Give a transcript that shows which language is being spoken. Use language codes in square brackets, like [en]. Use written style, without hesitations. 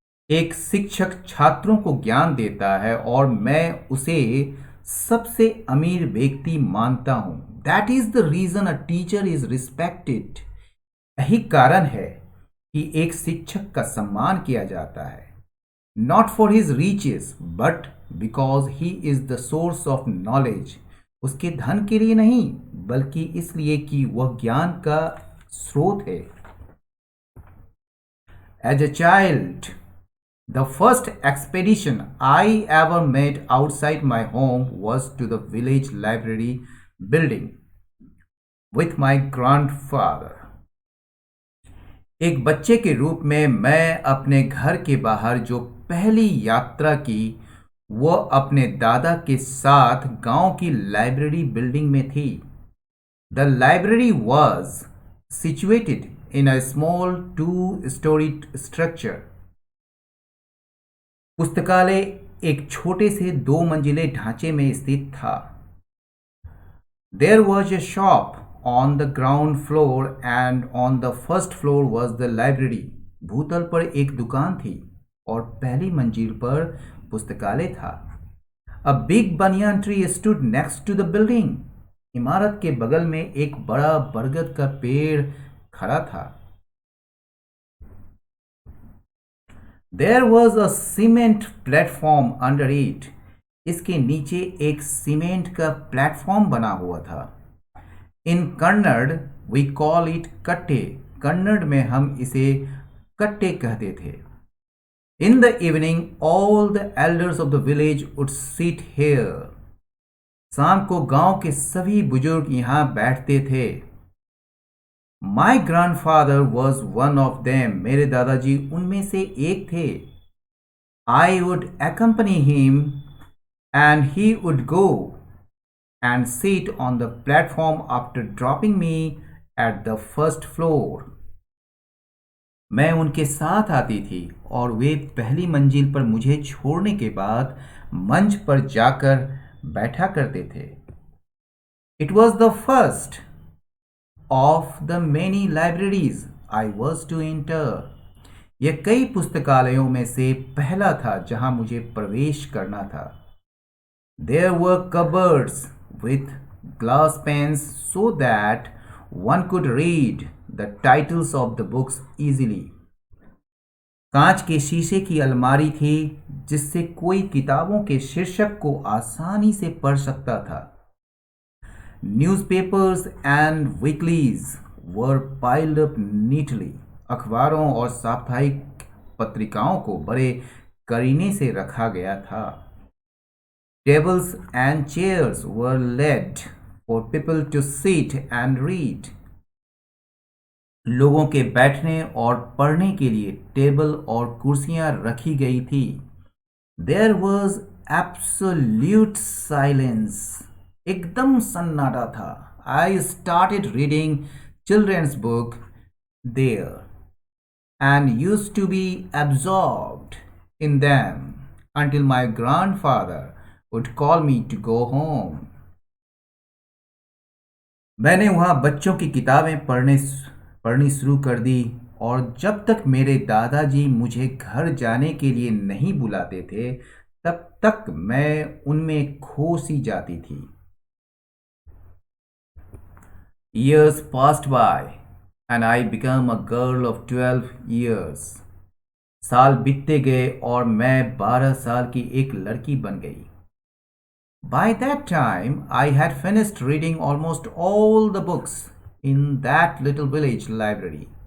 [hi] एक शिक्षक छात्रों को ज्ञान देता है और मैं उसे सबसे अमीर व्यक्ति मानता हूं. [en] That is the reason a teacher is respected. [hi] यही कारण है कि एक शिक्षक का सम्मान किया जाता है. [en] Not for his riches, but because he is the source of knowledge. [hi] उसके धन के लिए नहीं, बल्कि इसलिए कि वह ज्ञान का स्रोत है. [en] As a child, the first expedition I ever made outside my home was to the village library building with my grandfather. [hi] एक बच्चे के रूप में मैं अपने घर के बाहर जो पहली यात्रा की वो अपने दादा के साथ गांव की लाइब्रेरी बिल्डिंग में थी. [en] The library was situated in a small two-storied structure. [hi] पुस्तकालय एक छोटे से 2 मंजिले ढांचे में स्थित था. [en] There was a shop on the ground floor and on the first floor was the library. [hi] भूतल पर एक दुकान थी और पहली मंजिल पर पुस्तकालय था. [en] A big banyan tree stood next to the building. [hi] इमारत के बगल में एक बड़ा बरगद का पेड़ खड़ा था. [en] There was a cement platform under it. [hi] इसके नीचे एक सीमेंट का प्लेटफॉर्म बना हुआ था. [en] In Kannada we call it katte. [hi] कन्नड़ में हम इसे कट्टे कहते थे. [en] In the evening, all the elders of the village would sit here. [hi] शाम को गांव के सभी बुजुर्ग यहां बैठते थे. [en] My grandfather was one of them. [hi] मेरे दादाजी उनमें से एक थे. [en] I would accompany him and he would go and sit on the platform after dropping me at the first floor. [hi] मैं उनके साथ आती थी और वे पहली मंजिल पर मुझे छोड़ने के बाद मंच पर जाकर बैठा करते थे. [en] It was the first of the many libraries I was to enter. [hi] यह कई पुस्तकालयों में से पहला था जहां मुझे प्रवेश करना था. [en] There were cupboards with glass panes so that one could read the titles of the books easily. [hi] कांच के शीशे की अलमारी थी जिससे कोई किताबों के शीर्षक को आसानी से पढ़ सकता था. [en] Newspapers and weeklies were piled up neatly. [hi] अखबारों और साप्ताहिक पत्रिकाओं को बड़े करीने से रखा गया था. [en] Tables and chairs were laid for people to sit and read. [hi] लोगों के बैठने और पढ़ने के लिए टेबल और कुर्सियां रखी गई थी. [en] There was absolute silence. [hi] एकदम सन्नाटा था. [en] I started reading children's book there and used to be absorbed in them until my grandfather would call me to go home. [hi] मैंने वहाँ बच्चों की किताबें पढ़नी शुरू कर दी और जब तक मेरे दादाजी मुझे घर जाने के लिए नहीं बुलाते थे तब तक मैं उनमें खो सी जाती थी. [en] Years passed by and I became a girl of 12 years. [hi] साल बीतते गए और मैं 12 साल की एक लड़की बन गई. [en] By that time, I had finished reading almost all the books in that little village library.